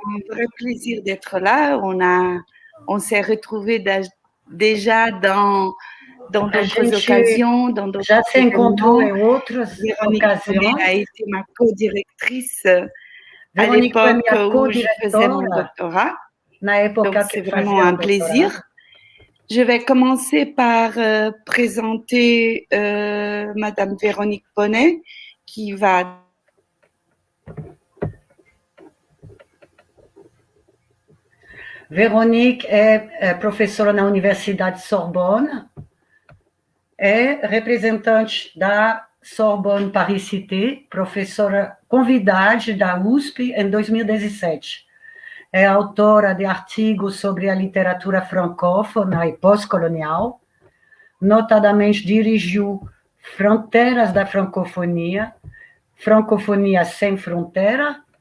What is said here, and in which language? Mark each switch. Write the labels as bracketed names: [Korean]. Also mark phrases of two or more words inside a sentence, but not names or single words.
[French] un vrai plaisir d'être là. On s'est retrouvés déjà dans d'autres occasions, dans d'autres [Portuguese] já se encontrou em outras [French] Véronique [Portuguese] ocasiões. [French] a été ma co-directrice à [Portuguese] Véronique foi [French] l'époque [Portuguese] minha [French] où je faisais mon [Portuguese] co-diretora [French] doctorat. [Portuguese] na época [French] Donc, [Portuguese] que [French] c'est vraiment un plaisir. Je vais commencer par présenter Madame Véronique Bonnet, qui va... [Portuguese] Véronique é professora na Universidade Sorbonne, é representante da Sorbonne Paris-Cité, professora convidada da USP em 2017. É autora de artigos sobre a literatura francófona e pós-colonial, notadamente dirigiu Fronteiras da Francofonia, Francofonia Sem Fronteira,